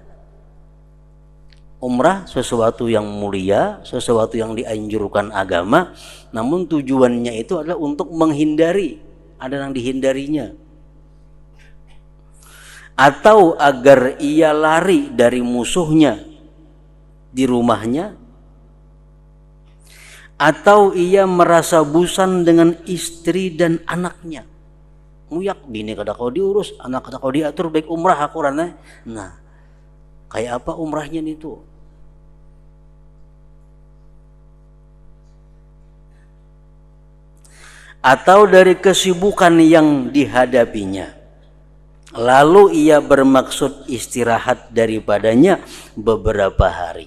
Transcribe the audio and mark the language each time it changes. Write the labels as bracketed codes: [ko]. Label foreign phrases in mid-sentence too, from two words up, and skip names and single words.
[id] Umrah sesuatu yang mulia, sesuatu yang dianjurkan agama, namun tujuannya itu adalah untuk menghindari, ada yang dihindarinya. Atau agar ia lari dari musuhnya di rumahnya, atau ia merasa bosan dengan istri dan anaknya. [bjn] Muyak bini kada kau diurus, anak kada kau diatur, baik umrah aku rana. [id] Nah, kayak apa umrahnya itu? Atau dari kesibukan yang dihadapinya, lalu ia bermaksud istirahat daripadanya beberapa hari.